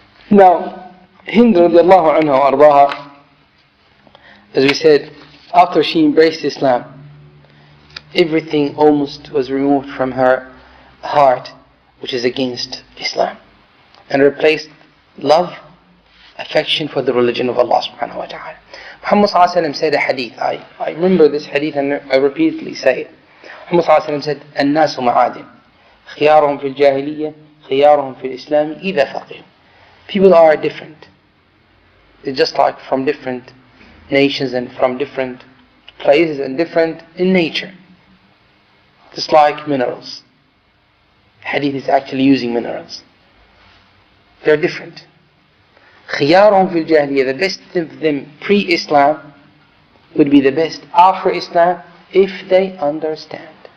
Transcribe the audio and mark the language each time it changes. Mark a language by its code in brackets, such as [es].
[en] Now, Hind radiallahu anha ardaha, as we said, after she embraced Islam, everything almost was removed from her heart which is against Islam, and replaced love, affection for the religion of Allah subhanahu wa ta'ala. Muhammad sallallahu alayhi wa sallam said a hadith, I remember this hadith and I repeatedly say it. Muhammad sallallahu alayhi wa sallam said, [ar] الناس معادن خيارهم في الجاهلية خيارهم في الإسلام إذا فقهوا. [en] People are different. They're just like from different nations and from different places and different in nature. Just like minerals. Hadith is actually using minerals. They're different. [ar] خيارهم في الجاهلية, [en] the best of them pre-Islam would be the best after Islam if they understand.